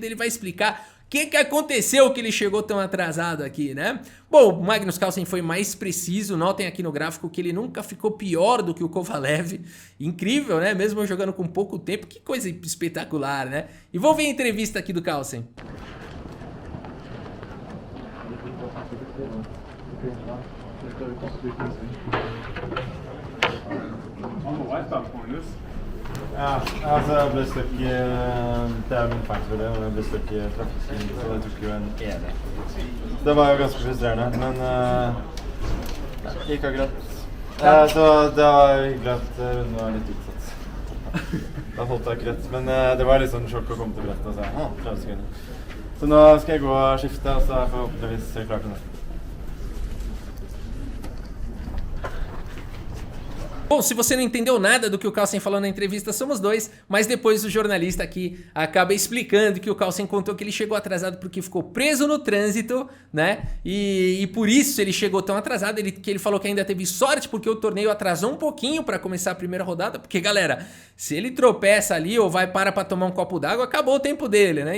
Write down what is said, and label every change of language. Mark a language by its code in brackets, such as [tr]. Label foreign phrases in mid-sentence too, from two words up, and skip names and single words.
[pt] Ele vai explicar o que aconteceu que ele chegou tão atrasado aqui, né? Bom, o Magnus Carlsen foi mais preciso. Notem aqui no gráfico que ele nunca ficou pior do que o Kovalev. Incrível, né? Mesmo jogando com pouco tempo. Que coisa espetacular, né? E vamos ver a entrevista aqui do Carlsen. [no] Ja, altså jeg ble stuck i det er min feil for det, men jeg ble stuck i trafikken, så det tok jo en evig. Det var jo ganske frustrerende, men det gikk akkurat. Så det var hyggelig at runden var litt utsatt. Da holdt jeg ikke rett, men det var litt sånn sjokk å komme til brettet og si, 30 sekunder. Så nå skal jeg gå og skifte, og så er jeg forhåpentligvis klar til neste. [pt] Bom, se você não entendeu nada do que o Carlsen falou na entrevista, somos dois, mas depois o jornalista aqui acaba explicando que o Carlsen contou que ele chegou atrasado porque ficou preso no trânsito, né? E por isso ele chegou tão atrasado, que ele falou que ainda teve sorte porque o torneio atrasou um pouquinho para começar a primeira rodada, porque galera, se ele tropeça ali ou vai para tomar um copo d'água, acabou o tempo dele, né?